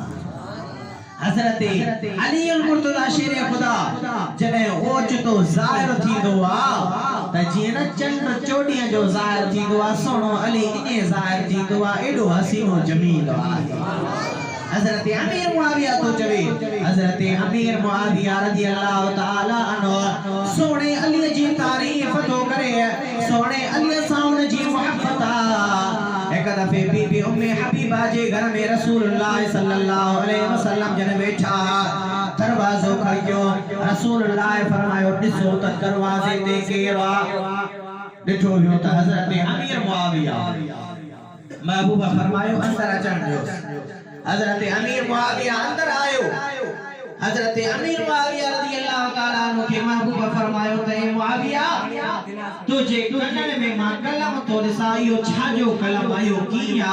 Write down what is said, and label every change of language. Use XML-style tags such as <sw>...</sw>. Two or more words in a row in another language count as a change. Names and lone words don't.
<sd>हजरत अली मुर्तजा शेर खुदा जॾहिं ओचितो ज़ाहिर थींदो आहे त जीअं न चंड चोॾीअ जो ज़ाहिर थींदो आहे, सोनो अली ईअं ज़ाहिर थींदो आहे। एॾो हसीनो जमील आहे। हजरत अमीर मुआविया तो चवे, हजरत अमीर मुआविया</sd> <ar>رضي الله تعالى عنه</ar> <sd>सोने अली जी तारीफ तो करे, सोने अली सां उन जी मोहब्बत आहे। एक दफे बीबी उम्मे हबीबा जे घर में रसूलुल्लाह</sd> <ar>صلى الله عليه وسلم</ar> <sd>जन बैठा। दरवाजो खड़क्यो। रसूलुल्लाह फरमायो ॾिसो त दरवाजे ते केरु आहे? ॾिठो वियो त हजरत अमीर मुआविया। महबूबा फरमायो अंदर अचण ॾियो। हजरत अमीर मुआविया अंदर आयो। हजरत अमीर मुआविया</sd> <ar>رضي الله تعالى عنه</ar> <sd>के महबूबा फरमायो त ए मुआविया, तुझे कनन में मां कलम तो ॾिसां, इहो छाजो कलम आयो कीया?</sd>